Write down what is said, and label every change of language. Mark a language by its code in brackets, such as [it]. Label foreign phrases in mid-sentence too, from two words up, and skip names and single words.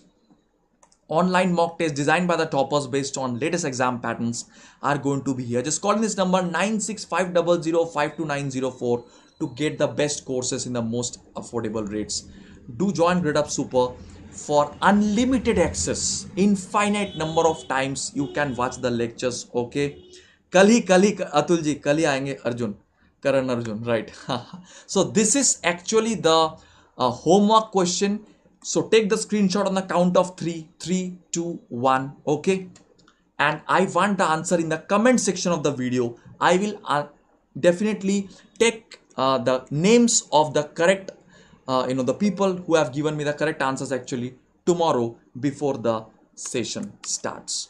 [en] Online mock tests designed by the toppers based on latest exam patterns are going to be here. Just call in this number 9650052904 to get the best courses in the most affordable rates. Do join Gradeup Super for unlimited access, infinite number of times you can watch the lectures. [hi] Okay, kal hi Atul ji, kal hi aayenge Arjun, Karan Arjun, [en] right? So this is actually the homework question. So take the screenshot on the count of 3, 3, 2, 1. Okay, and I want the answer in the comment section of the video. I will definitely take the names of the correct the people who have given me the correct answers actually tomorrow before the session starts.